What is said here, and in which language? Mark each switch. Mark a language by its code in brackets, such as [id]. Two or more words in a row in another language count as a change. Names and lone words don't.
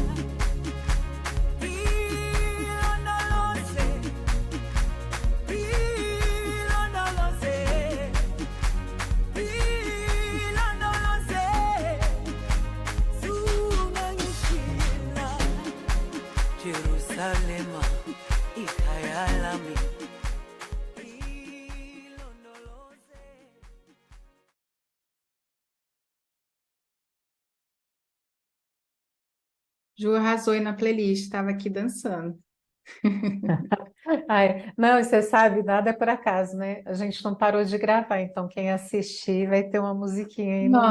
[zu] Ilondoloze, ilondoloze, ilondoloze, zungangishilana. Jerusalema ikhaya lami, ilondoloze. [pt] Ju arrasou aí na playlist, estava aqui dançando. Ai, não, e você sabe, nada é por acaso, né? A gente não parou de gravar, então quem assistir vai ter uma musiquinha aí no